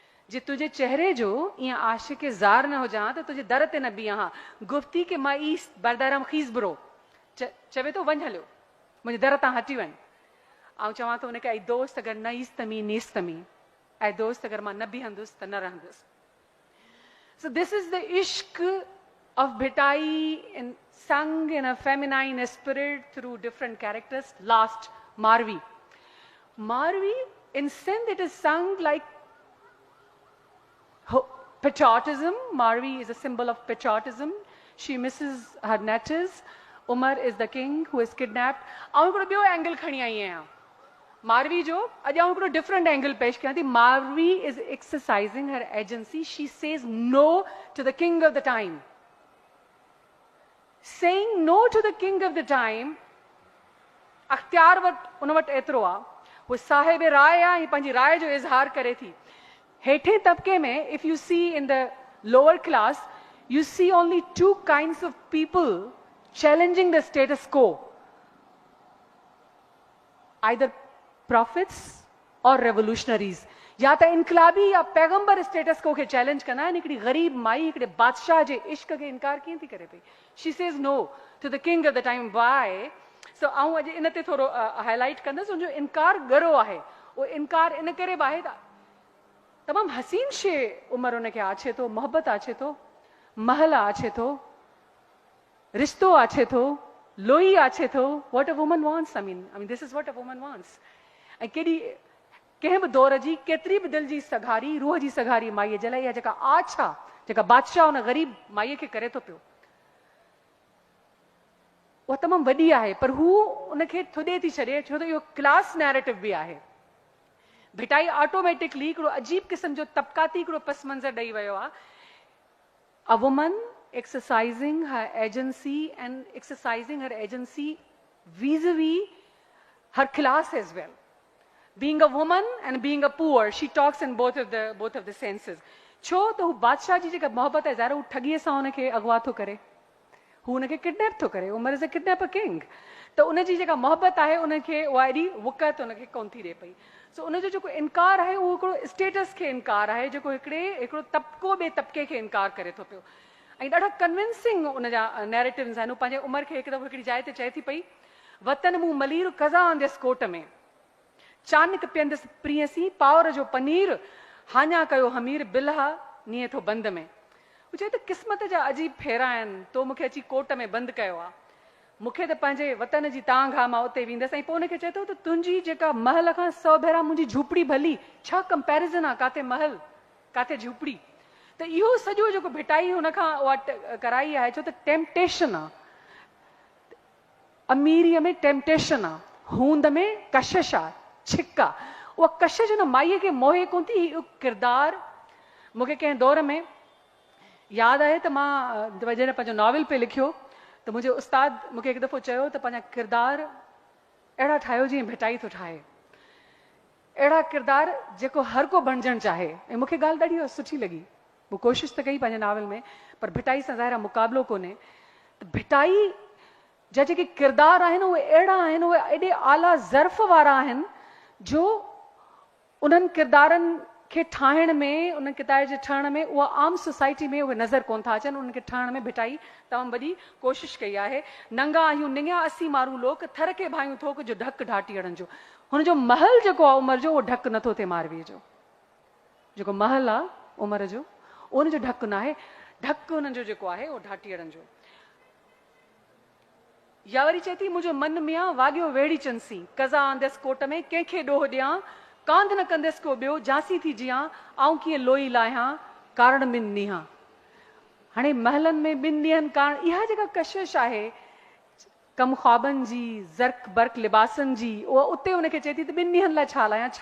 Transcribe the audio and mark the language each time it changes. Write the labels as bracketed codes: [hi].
[sd] जे तुझे चेहरे जो ईअं आशिक ज़ार न हुजां त तुंहिंजे दर ते न बीहां हा। [fa] गुफ़्ती के मां ईस बरदरम खीज़ बुरो, [sd] चवे थो वञ हलियो मुंहिंजे दर तां हटी वञ। ऐं चवां थो उनखे, ऐं दोस्त अगरि न [fa] ईस्तमी नीस्तमी, [sd] ऐं दोस्त अगरि मां न बीहंदुसि त न रहंदुसि। [en] So this is the ishq of Bhitai sung in a feminine spirit through different characters. Last, Marvi. Marvi, in Sindh, it is sung like patriotism. Marvi is a symbol of patriotism. She misses her netters. Umar is the king who is kidnapped. [sd] आउं हिकिड़ो ॿियो angle खणी आई आहियां मारवी जो। अॼु आउं हिकिड़ो different angle पेश कयां थी। [en] Marvi is exercising her agency. She says no to the king of the time. Saying no to the king of the time [sd] अख्तियार वटि उन वटि एतिरो आहे, उहो साहिब राय आहे ऐं पंहिंजी राय जो इज़हार करे थी। हेठे तबके में [en] If you see in the lower class you see only two kinds of people challenging the status quo, either prophets or revolutionaries. [sd] या त इनकलाबी या पैगंबर स्टेटस को खे चैलेंज कंदा आहिनि। हिकिड़ी ग़रीब माई हिकिड़े बादशाह जे इश्क खे इनकार कीअं थी करे पई? [en] She says no to the king of the time. Why? [sd] सो आऊं अॼु इन ते थोरो हाईलाइट कंदसि, उनजो इनकार ॻरो आहे। उहो इनकार इन करे बि आहे तमामु हसीन शइ उमिरि उनखे आछे थो, मोहबत आछे थो, महल आछे थो, रिश्तो आछे थो, लोई आछे थो। [en] What a woman wants, I mean this is what a woman wants. [sd] ऐं केॾी कंहिं बि दौर जी केतिरी बि दिलि जी सघारी, रूह जी सघारी माईअ जे लाइ इहा जेका आछ आहे, जेका बादशाह उन ग़रीब माईअ खे करे थो पियो, उहा तमामु वॾी आहे। पर हू उनखे थुॾे थी छॾे, छो त इहो क्लास नैरेटिव बि आहे। भिटाई ऑटोमेटिकली हिकिड़ो अजीब क़िस्म जो तबकाती हिकिड़ो पस मंज़र ॾेई वियो आहे। [en] A woman exercising her agency and exercising her agency vis-a-vis her class as well. Being a woman and being a poor, she talks in both of the senses. [sd] छो त हू बादशाह जी जेका मोहबत आहे, ज़ाहिर हू ठॻीअ सां हुनखे अगवा थो करे, हू हुनखे किडनैप थो करे, उमिरि जे किडनैपर किंग। त उनजी जेका मोहबत आहे उनखे उहा एॾी वुकत उनखे कोन थी ॾे पई। सो उनजो जेको इनकार आहे उहो हिकिड़ो स्टेटस खे इनकार आहे, जेको हिकिड़ो तबिको ॿिए तबिके खे इनकार करे थो पियो। ऐं ॾाढा कन्विंसिंग उनजा नैरेटिव्स आहिनि। हू पंहिंजे उमिरि खे हिकु दफ़ो हिकिड़ी जाइ ते चए थी पई, वतन मूं मलीर कज़ा आंदसि कोट में, चानक पीअंदसि प्रियसी पावर जो पनीर, हाञा कयो हमीर बिलहा नीअं थो बंदि में। हू चए त क़िस्मत जा अजीब फेरा आहिनि, तो मूंखे अची कोट में बंदि कयो आहे, मूंखे त पंहिंजे वतन जी तांघ आहे, मां उते वेंदसि। ऐं पोइ उनखे चए थो त तुंहिंजी जेका महल खां 100 भेरा मुंहिंजी झूपड़ी भली, छा कंपेरिज़न आहे, काथे महल काथे झूपड़ी। त इहो सॼो जेको भिटाई हुनखां उहा कराई आहे, छो त टेम्पटेशन आहे, अमीरीअ में टेम्पटेशन आहे, हूंद में कशिश आहे, छिक आहे। उहा कशिश हुन माईअ खे मोहे कोन थी। इहो किरदारु मूंखे कंहिं दौर में यादि आहे त मां जॾहिं पंहिंजो नॉवल पे लिखियो त मुंहिंजो उस्ताद मूंखे हिकु दफ़ो चयो त पंहिंजा किरदार अहिड़ा ठाहियो जीअं भिटाई थो ठाहे, अहिड़ा किरदार जेको हर को बणिजणु चाहे। ऐं मूंखे ॻाल्हि ॾाढी सुठी लॻी। मूं कोशिशि त कई पंहिंजे नॉवल में, पर भिटाई सां ज़ाहिर मुक़ाबिलो कोन्हे। त भिटाई जा जेके किरदार आहिनि उहे अहिड़ा आहिनि, उहे एॾे आला ज़र्फ़ वारा आहिनि जो उन्हनि किरदारनि खे ठाहिण में, उन किताब जे ठहण में, उहा आम सोसाइटी में उहे नज़र कोन था अचनि। उनखे ठहण में भिटाई तमामु वॾी कोशिशि कई आहे। नंगा आहियूं निंगिया असी मारूं लोक, थर खे भायूं थोक जो ढक ढाटीअड़नि जो। हुनजो महल जेको आहे उमिरि जो, उहो ढक नथो थिए मारवीअ जो। जेको महल आहे उमिरि जो, उनजो ढक न आहे, ढक हुनजो जेको आहे उहो ढाटीअड़नि जो। या वरी चए थी, मुंहिंजो मन मियां वाॻियो वेड़ी चंसी, कज़ा आंदसि कोट में, कंहिंखे ॾोह ॾियां, कांध न कंदसि को ॿियो, झांसी थी जियां, आऊं कीअं लोई लाहियां, कारण ॿिनि ॾींहं। हाणे महलनि में 2 ॾींहंनि कारण इहा जेका कशिश आहे कम ख्वाबनि जी, ज़र्क बर्क लिबासनि जी, उहा उते उनखे चए थी त 2 ॾींहंनि लाइ छा लाहियां।